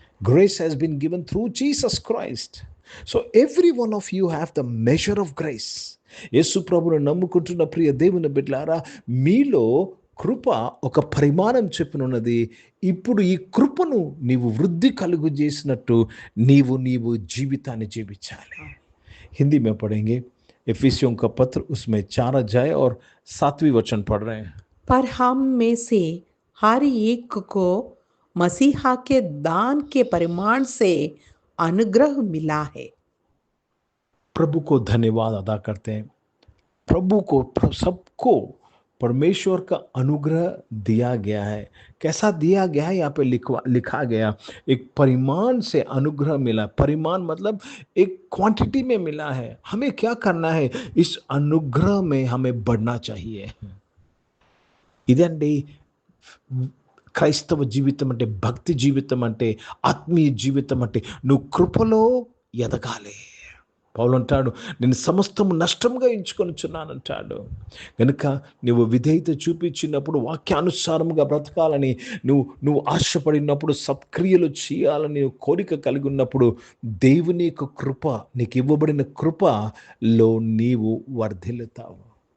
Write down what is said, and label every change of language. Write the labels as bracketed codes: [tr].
[en] Grace has been given through Jesus Christ. So every one of you have the measure of grace. [te] యేసు ప్రభును నమ్ముకుంటున్న ప్రియ దేవుని బిడ్డలారా, మీలో కృప ఒక పరిమాణం చెప్పినున్నది. ఇప్పుడు ఈ కృపను నీవు వృద్ధి కలుగు చేసినట్టు నీవు జీవితాన్ని జీవించాలి. [hi] హిందీ में पढ़ेंगे. एफिसियों का पत्र, उसमें 4 अध्याय और 7वीं वचन पढ़ रहे हैं. पर हम में से हर एक को मसीहा के दान के परिमाण से अनुग्रह मिला है. प्रभु को धन्यवाद अदा करते हैं. प्रभु को, सबको परमेश्वर का अनुग्रह दिया गया है. कैसा दिया गया है? यहाँ पे लिखा गया, एक परिमाण से अनुग्रह मिला. परिमाण मतलब एक क्वांटिटी में मिला है. हमें क्या करना है? इस अनुग्रह में हमें बढ़ना चाहिए. [te] ఇదండి క్రైస్తవ జీవితం అంటే, భక్తి జీవితం అంటే, ఆత్మీయ జీవితం అంటే. నువ్వు కృపలో ఎదగాలి. పౌలు అంటాడు, నేను సమస్తము నష్టంగా ఎంచుకొనిచున్నానంటాడు. కనుక నువ్వు విధేయత చూపించినప్పుడు, వాక్యానుసారముగా బ్రతకాలని నువ్వు ఆశపడినప్పుడు, సత్క్రియలు చేయాలని కోరిక కలిగి ఉన్నప్పుడు, దేవుని యొక్క కృప, నీకు ఇవ్వబడిన కృపలో నీవు వర్ధిల్లుతావు.